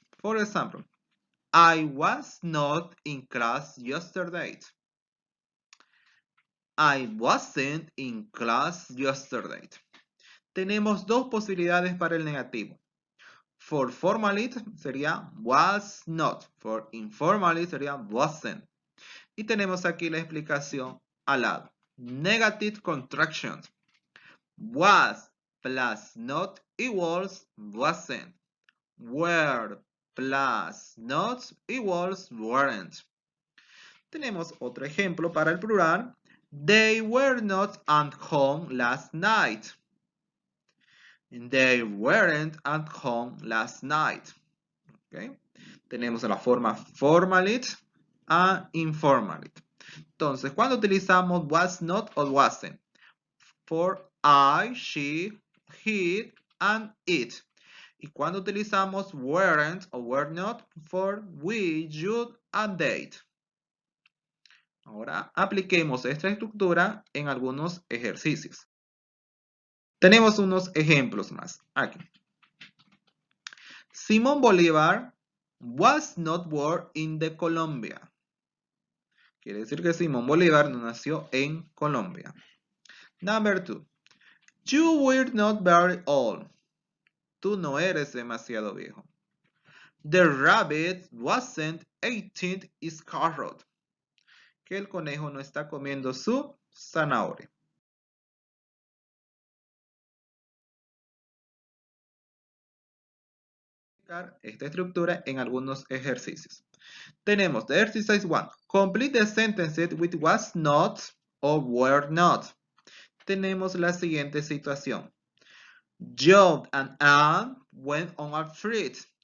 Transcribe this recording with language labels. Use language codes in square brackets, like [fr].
[en] For example, I was not in class yesterday. I wasn't in class yesterday. [es] Tenemos dos posibilidades para el negativo. [en] For formal sería was not. For informal sería wasn't. [es] Y tenemos aquí la explicación al lado. [en] Negative contraction. Was plus not equals wasn't. Were plus not equals weren't. [es] Tenemos otro ejemplo para el plural. [en] They were not at home last night. They weren't at home last night. [es] ¿Okay? Tenemos la forma formalit a informalit. Entonces, cuando utilizamos [en] was not o wasn't? For I, she, he, and it. [es] Y cuando utilizamos weren't o were not? [en] For we, you, and they. [es] Ahora apliquemos esta estructura en algunos ejercicios. Tenemos unos ejemplos más aquí. [en] Simón Bolívar was not born in the Colombia. [es] Quiere decir que Simón Bolívar no nació en Colombia. [en] Number 2. You were not very old. [es] Tú no eres demasiado viejo. [en] The rabbit wasn't eating its carrot. [es] Que el conejo no está comiendo su zanahoria. Esta estructura en algunos ejercicios. [en] Tenemos the exercise 1. Complete the sentences with was not or were not. [es] Tenemos la siguiente situación. [en] John and Anne went on a trip.